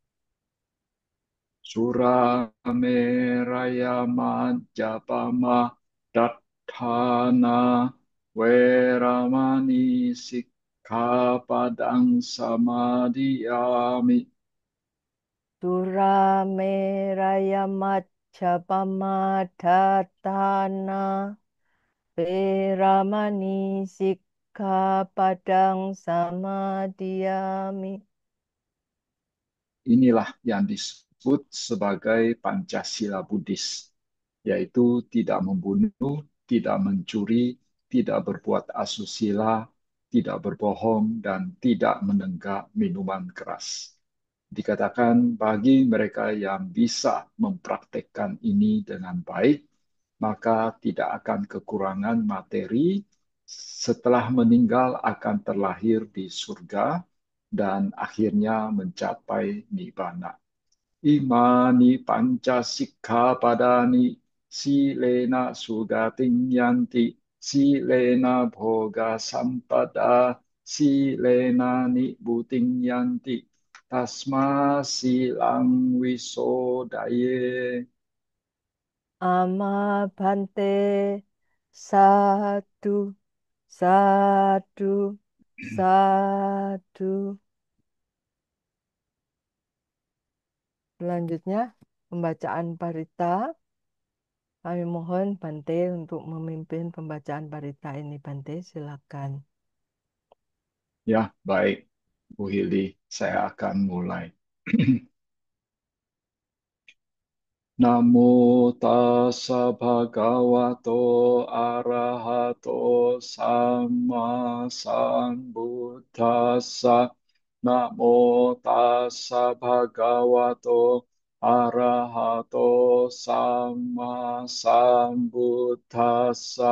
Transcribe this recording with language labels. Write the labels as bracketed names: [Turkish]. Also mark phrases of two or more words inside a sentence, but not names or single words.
[Pali] Surameraya majapama dattana weramani sikkhapadang samadhiyami. Surameraya Majjapama Dhatana Weramani Sikkhapadang Samadhiyami. [Indonesian] Inilah yang disebut sebagai Pancasila Buddhis, yaitu tidak membunuh, tidak mencuri, tidak berbuat asusila, tidak berbohong, dan tidak menenggak minuman keras. Dikatakan bagi mereka yang bisa mempraktekkan ini dengan baik, maka tidak akan kekurangan materi, setelah meninggal akan terlahir di surga, dan akhirnya mencapai nibbana. [Pali] Imani panca padani silena sugating yanti silena bhoga sampada silena nibuting yanti tasma silang wisodaye. Ama Bante Sadu Sadu Sadu. [Indonesian] Selanjutnya pembacaan parita. Kami mohon Bante untuk memimpin pembacaan parita ini. Bante, silakan. Ya, baik, Bu Hili, saya akan mulai. [Pali] Namo tassa bhagavato arahato sama sambuddhassa. Namo tassa bhagavato arahato sama sambuddhassa.